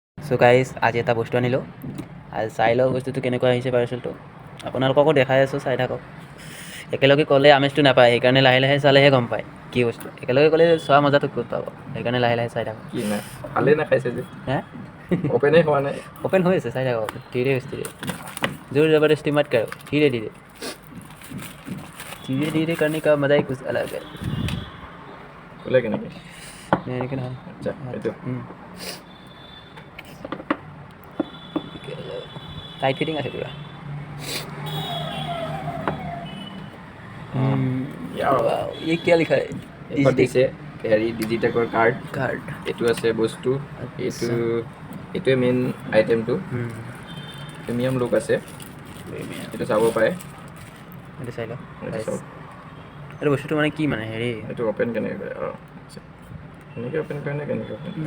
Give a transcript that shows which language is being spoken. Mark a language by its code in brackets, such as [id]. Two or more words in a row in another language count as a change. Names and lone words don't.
[as] চ' গাইজ আজি এটা বস্তু আনিলোঁ আৰু চাই লওক বস্তুটো কেনেকুৱা আহিছে পাৰ্চেলটো আপোনালোককো দেখাই আছোঁ চাই থাকক একেলগে ক'লে আমেজটো নাপায় সেইকাৰণে লাহে লাহে চালেহে গম পায় কি বস্তু একেলগে ক'লে চোৱা মজাটো ক'ত পাব সেইকাৰণে লাহে লাহে চাই থাকক কি নাই ভালেই নাখাইছে যে হে অপেনেই হোৱা নাই [hi] ओपन हो ऐसे साइड धीरे धीरे जोर ज़बरदस्ती मत करो धीरे धीरे धीरे धीरे करने का मज़ा ही कुछ अलग है [as] খোলে কেনেকৈ लेकिन আচ্ছা এইটো [en] tight fitting [as] আছে পুৰা ইয়াৰ [hi] वाओ ये क्या लिखा है [as] এইখন দিছে হেৰি ডিজিটেকৰ কাৰ্ড कार्ड এইটো আছে বস্তু এইটো আচ্ছা এইটোৱে [en] main itemটো premium look [as] আছে এইটো চাব পাৰে এইটো চাই লওক এইটো চাওক এইটো বস্তুটো মানে কি মানে হেৰি এইটো অ'পেন কেনেকৈ কৰে অঁ আচ্ছা এনেকৈ অ'পেন কৰে নে কেনেকৈ অ'পেন কৰে